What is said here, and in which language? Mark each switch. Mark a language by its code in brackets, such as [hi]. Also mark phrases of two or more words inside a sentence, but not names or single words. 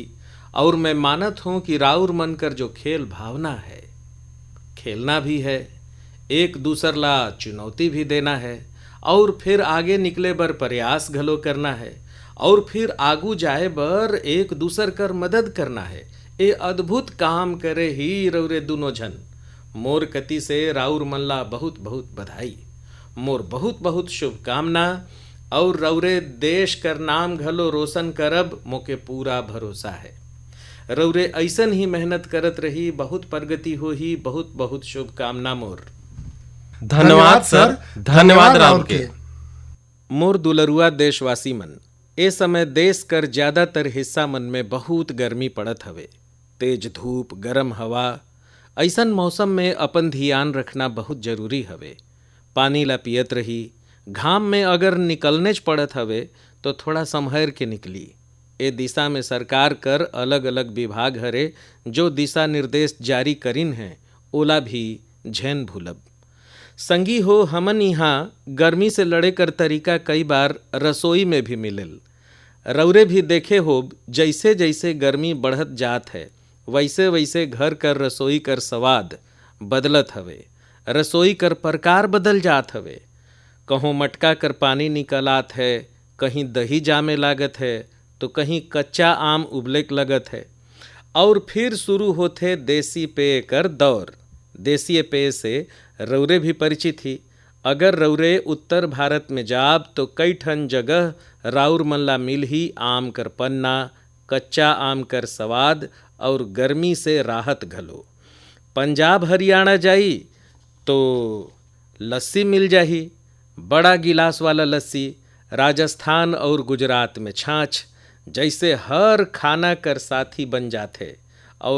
[hne] और मैं मानत हूँ कि राउर मन कर जो खेल भावना है, खेलना भी है, एक दूसर ला चुनौती भी देना है और फिर आगे निकले बर प्रयास घलो करना है और फिर आगू जाए बर एक दूसर कर मदद करना है। ये अद्भुत काम करे ही रौरे दोनों जन। मोर कति से राउर मन ला बहुत बहुत बधाई, मोर बहुत बहुत शुभकामना और रौरे देश कर नाम घलो रोशन करब मोके पूरा भरोसा है। रौरे ऐसन ही मेहनत करत रही, बहुत प्रगति हो ही। बहुत बहुत शुभकामना मोर। धन्यवाद सर, धन्यवाद राउर के। मोर दुलरुआ देशवासी मन, ए समय देश कर ज्यादातर हिस्सा मन में बहुत गर्मी पड़त हवे। तेज धूप, गरम हवा, ऐसन मौसम में अपन ध्यान रखना बहुत जरूरी हवे। पानी ला पियत रही, घाम में अगर निकलनेच पड़त हवे तो थोड़ा संभर के निकली। ए दिशा में सरकार कर अलग अलग विभाग हरे जो दिशा निर्देश जारी करिन हैं, ओला भी झेन भूलब। संगी हो, हमन यहाँ गर्मी से लड़े कर तरीका कई बार रसोई में भी मिलेल। रौरे भी देखे हो, जैसे जैसे गर्मी बढ़त जात है वैसे वैसे घर कर रसोई कर स्वाद बदलत हवे, रसोई कर प्रकार बदल जात हवे। कहूँ मटका कर पानी निकलात है, कहीं दही जामे लागत है तो कहीं कच्चा आम उबलेक लगत है। और फिर शुरू होते देसी पेय कर दौर। देसी पेय से रौरे भी परिचित ही। अगर रौरे उत्तर भारत में जाब तो कई ठन जगह राउर मन ला मिल ही आम कर पन्ना, कच्चा आम कर स्वाद और गर्मी से राहत घलो। पंजाब हरियाणा जाई तो लस्सी मिल जाही, बड़ा गिलास वाला लस्सी। राजस्थान और गुजरात में छाछ, जैसे हर खाना कर साथी बन जाते।